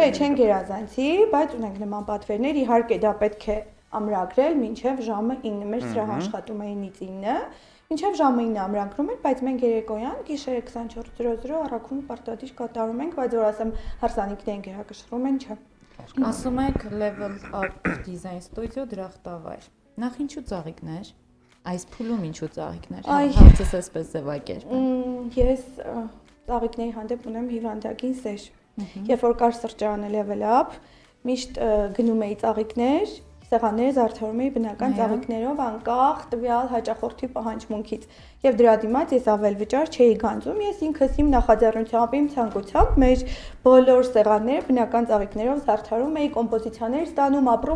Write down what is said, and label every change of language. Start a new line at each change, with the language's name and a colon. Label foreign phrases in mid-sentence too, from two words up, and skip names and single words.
Armenian: Չէ, չեն գերազանցի, բայց ունենք նման պատվերներ, իհարկե դա պետք է ամրագրել մինչև ժամը 9, մեր սրահ աշխատում է 9-ից 9, մինչև ժամը 9 ամրագրում են, բայց մենք երեկոյան գիշերը 24:00 առաքումը պարտադիր կատարում ենք, բայց որ ասեմ հարսանիքներին գերակշռում են, չէ։ Ասում եք level up design studio դրախտավայր։ Նախ ինչու ծաղիկներ։ Այս փուլում ինչու ծաղիկներ։ Հարցս էսպես ձևակերպ։ Ես ծաղիկների հանդեպ ունեմ հիվանդագին սեր։ Երբ որ կար սրճարանը level up, միշտ գնում էի ծաղիկներ, սեղանները զարդարում էի բնական ծաղիկներով անկախ տվյալ հաճախորդի պահանջմունքից։ Եվ դրա դիմաց ես ավել վճար չէի գանձում, ես ինքս իմ նախաձեռնությամբ, իմ ցանկությամբ մեր բոլոր սեղանները բնական ծաղիկներով զարդարում էի, կոմպոզիցիաներ ստանում, ապրում